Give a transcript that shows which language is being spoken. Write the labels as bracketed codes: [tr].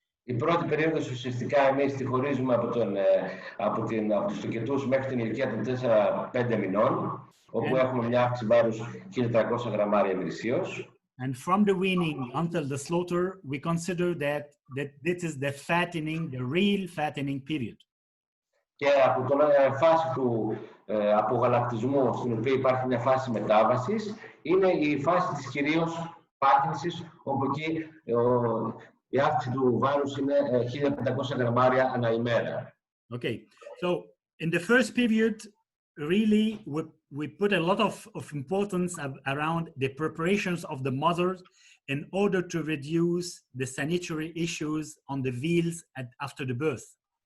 [el] Η πρώτη περίοδος ουσιαστικά εμείς τη χωρίζουμε από τους τοκετούς μέχρι την ηλικία των 4-5 μηνών, όπου έχουμε μια αύξηση βάρους 1.300 γραμμάρια ημερησίως. [en] And from the weaning until the slaughter, we consider that this is the fattening, the real fattening period. [el] Και από την φάση του απογαλακτισμού, στην οποία υπάρχει μια φάση μετάβασης, είναι η φάση της κυρίως πάχυνσης, όπου εκεί η αύξηση του βάρους είναι 1.500 γραμμάρια ανά ημέρα. [en] Okay, so in the first period, really, we put a lot of importance around the preparations of the mothers in order to reduce the sanitary issues on the veals after the birth.